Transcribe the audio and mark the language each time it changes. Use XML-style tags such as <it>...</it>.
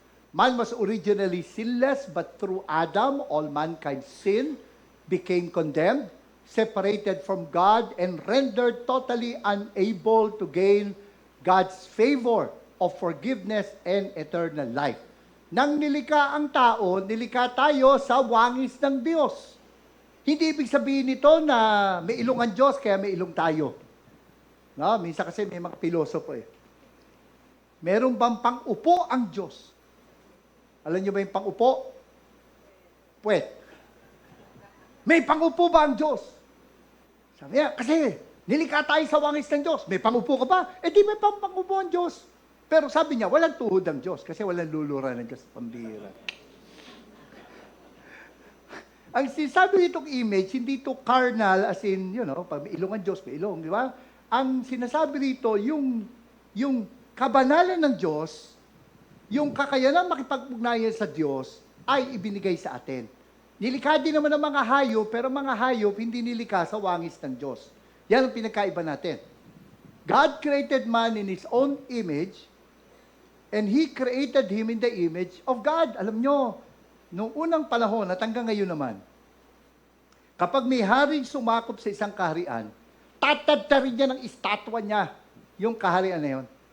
<en>Man was originally sinless, but through Adam, all mankind sinned, became condemned, separated from God, and rendered totally unable to gain God's favor of forgiveness and eternal life.</en> <tl>Nang nilika ang tao, nilika tayo sa wangis ng Diyos. Hindi ibig sabihin nito na may ilong ang Diyos, kaya may ilong tayo. No? Minsan kasi may mga pilosopo eh. Meron bang pang-upo ang Diyos? Alam niyo ba yung pang-upo? Puwet. May pang-upo ba ang Diyos? Sabi niya, kasi nilikha tayo sa wangis ng Diyos. May pang-upo ka ba? Eh di may pang-upo ang Diyos. Pero sabi niya, walang tuhod ang Diyos kasi walang lulura ng Diyos. Pambira. Ang sinasabi itong image, hindi ito</tl> <en>carnal as in,</en> <tl>pag may ilong ang Diyos, may ilong, di ba? Ang sinasabi rito, yung kabanalan ng Diyos, yung kakayanan makipag-ugnayan sa Diyos, ay ibinigay sa atin. Nilikha din naman ng mga hayop, pero mga hayop hindi nilikha sa wangis ng Diyos. Yan ang pinagkaiba natin.</tl> <en>God created man in His own image, and He created him in the image of God.</en> <tl>Alam nyo, noong unang panahon at hanggang ngayon naman, kapag may haring sumakop sa isang kaharian, tatadtarin niya ng estatwa niya yung kaharian na yun.</tl>